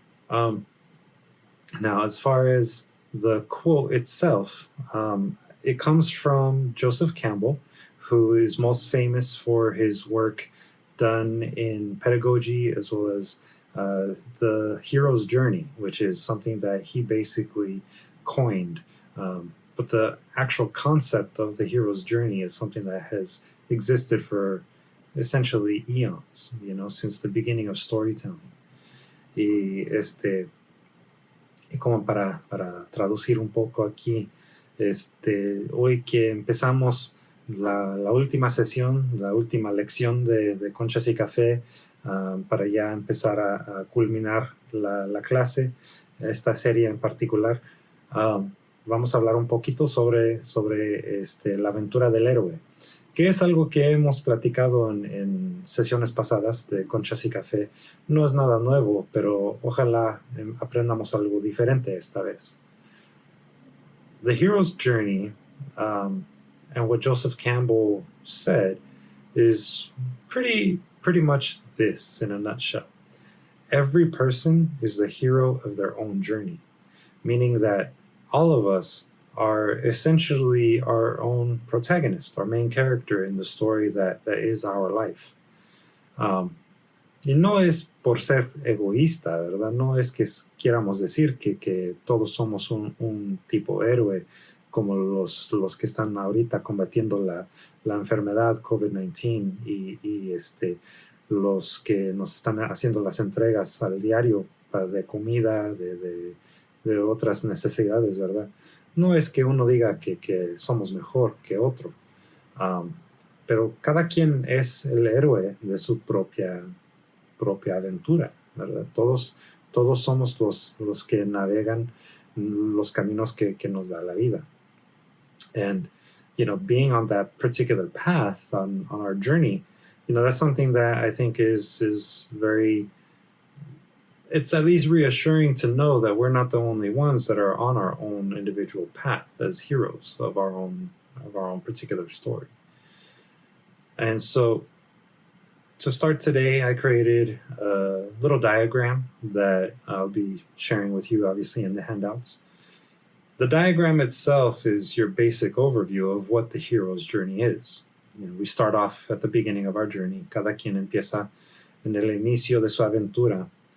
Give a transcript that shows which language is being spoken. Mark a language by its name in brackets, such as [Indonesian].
[English] Now, as far as the quote itself, it comes from Joseph Campbell, who is most famous for his work done in pedagogy as well as the hero's journey, which is something that he basically coined. But the actual concept of the hero's journey is something that has existed for essentially eons, since the beginning of storytelling. [Spanish] Y como para traducir un poco aquí, hoy que empezamos la última sesión, la última lección de Conchas y Café, para ya empezar a culminar la clase, esta serie en particular, vamos a hablar un poquito sobre la aventura del héroe, que es algo que hemos platicado en sesiones pasadas de Conchas y Café. No es nada nuevo, pero ojalá aprendamos algo diferente esta vez. [English] The hero's journey, and what Joseph Campbell said, is pretty much this in a nutshell. Every person is the hero of their own journey, meaning that all of us are essentially our own protagonist, our main character in the story that is our life. [Spanish] Y no es por ser egoísta, ¿verdad? No es que quieramos decir que todos somos un tipo héroe como los que están ahorita combatiendo la enfermedad COVID-19 y los que nos están haciendo las entregas al diario de comida, de otras necesidades, ¿verdad? No es que uno diga que somos mejor que otro, pero cada quien es el héroe de su propia aventura, ¿verdad? Todos somos los que navegan los caminos que nos da la vida. [English] And, being on that particular path on our journey, that's something that I think is very it's at least reassuring to know that we're not the only ones that are on our own individual path as heroes of our own particular story. And so to start today, I created a little diagram that I'll be sharing with you, obviously, in the handouts. The diagram itself is your basic overview of what the hero's journey is. We start off at the beginning of our journey. [Spanish] Cada quien empieza en el inicio de su aventura.